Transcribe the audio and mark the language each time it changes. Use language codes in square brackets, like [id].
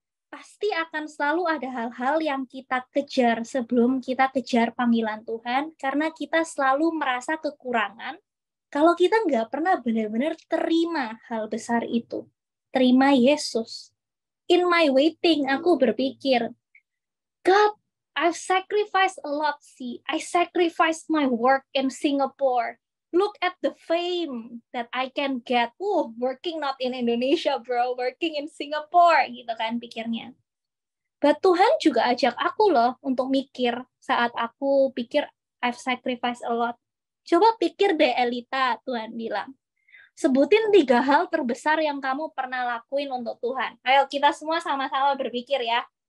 [id] Pasti akan selalu ada hal-hal yang kita kejar sebelum kita kejar panggilan Tuhan, karena kita selalu merasa kekurangan kalau kita nggak pernah benar-benar terima hal besar itu. Terima Yesus. [en] In my waiting, [id] aku berpikir, [en] God, I've sacrificed a lot, see. I sacrificed my work in Singapore. Look at the fame that I can get. Working not in Indonesia, bro. Working in Singapore. [id] Gitu kan pikirnya. But Tuhan juga ajak aku loh untuk mikir saat aku pikir [en] I've sacrificed a lot. [id] Coba pikir deh Elita, Tuhan bilang. Sebutin 3 hal terbesar yang kamu pernah lakuin untuk Tuhan. Ayo kita semua sama-sama berpikir ya.